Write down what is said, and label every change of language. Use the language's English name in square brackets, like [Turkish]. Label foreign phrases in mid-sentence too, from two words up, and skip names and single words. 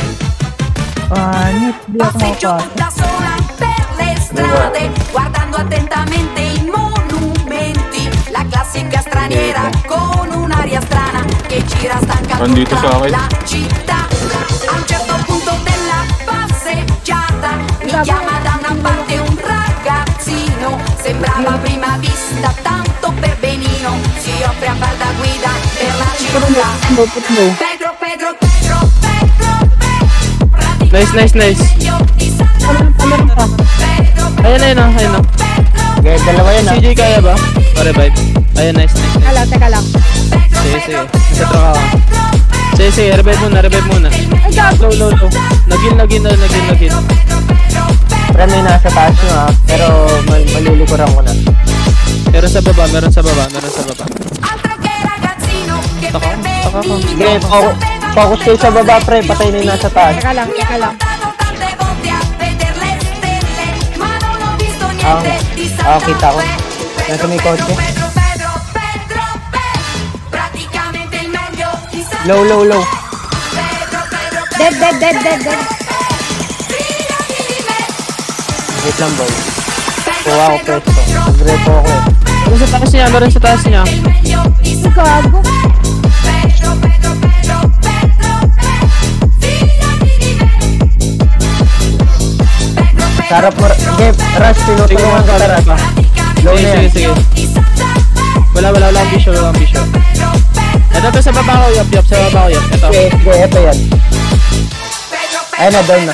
[Italian] Passeggio da sola per le strade, guardando attentamente i monumenti. La classica straniera con un'aria strana che gira stanca Bandito tutta [Filipino] sa akin. [Italian] la città. A un certo punto della passeggiata mi chiama da una parte un ragazzino. Sembrava a prima vista tanto per benino. Si offre a far da guida per la città. Pedro. [Filipino] Nice. Ayun oh. Okay, dalawa yan ah. CJ kaya ba? Pa-revive. Ayun, nice. Teka lang. Sige. Nasa truck ako. Sige, revive muna. Ay, gago. Low. Nagil. Pero may nasa taas nyo ah. Pero malilikuran ko na. Meron sa baba. [Italian] Altro che ragazzino che [Filipino] Taka [Italian] per [Filipino] ko. Sige, focus kayo sa baba pre. Patay na yung nasa taas. Teka lang. [Italian] tante volte a veder le stelle, ma non ho visto niente di [Filipino] kita ko. Nasa may kotse. [Italian] Pedro, praticamente il meglio di San [Filipino] Low. [Italian] Pedro, [Filipino] Dead. [Italian] fidati di me. [Filipino] Wait lang boy. Kuha ko pwesto. Nag-repo ako eh. Meron sa taas niya. [Italian] Il meglio di San [Filipino] Gago. [Italian] Pedro, fidati di me. Pedro, [Filipino] Sarap mo. Sige, Rush, tinutulungan ka Rush. Low na yan. Sige. Wala akong vision. Ito pa sa baba ko, yap. Sa baba ko, yap. Ito. Sige, eto yan. Ayun na, down na.